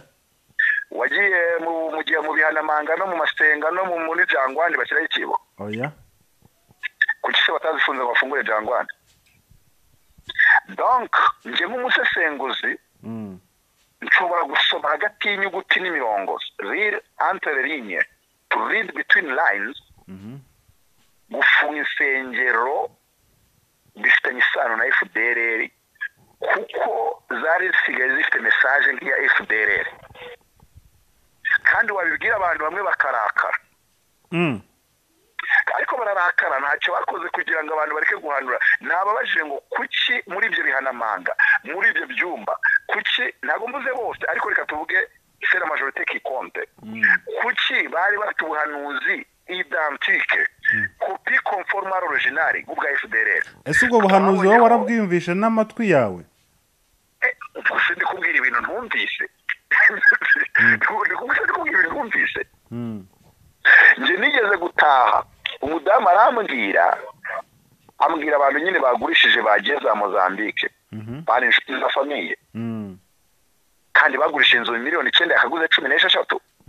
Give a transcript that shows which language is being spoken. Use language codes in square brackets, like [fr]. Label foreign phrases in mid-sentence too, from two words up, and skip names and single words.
[rw] wagiye mu gihe mu bihanamanga no mu masenga no muri jangwani bashyiraho ikibo oya kuki se batazifunze ngo bafungure jangwani donc nje nk'umusesenguzi nshobora gusoma hagati y'inyuguti n'imirongo read [fr] entre les lignes [en] to read between lines [rw] gufunga insengero bifitanye isano na FDR kuko zari zisigaye zifite message nk'iya FDLR kandi wabibwira abantu bamwe bakarakara ariko bararakara ntacyo bakoze kugira ngo abantu bareke guhanura nababajije ngo kuki muri ibyo bihanamanga muri ibyo byumba kuki ntabwo mvuze bose ariko reka tuvuge [fr] c'est la majorité qui compte [rw] kuki bari bafite ubuhanuzi [fr] identique copie conforme à l'original [rw] bwa FDLR ese ubwo buhanuzi wowe warabwiyumvishe n'amatwi yawe ndi kubwira ibintu ntumvise ntumvise nje nigeze gutaha umudamu arambwira abantu nyine bagurishije bagiye za Mozambique bari inshuti za famiye kandi bagurisha inzu miliyoni 9 yakaguze 16